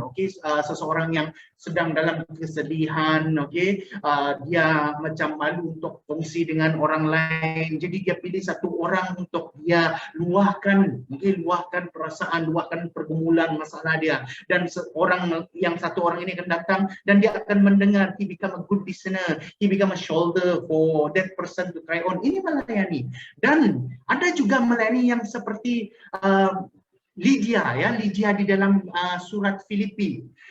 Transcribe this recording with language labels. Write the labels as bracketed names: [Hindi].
[Malay] Oke, seseorang yang sedang dalam kesedihan, oke, dia macam malu untuk kongsi dengan orang lain, jadi dia pilih satu orang untuk dia luahkan, mungkin luahkan perasaan, luahkan pergumulan masalah dia, dan satu orang ini akan datang dan dia akan mendengar. [English] He become a good listener, he become a shoulder for that person to cry on. [Malay] Ini melayani. Dan ada juga melayani yang seperti Lydia ya, Lydia di dalam surat Filipi.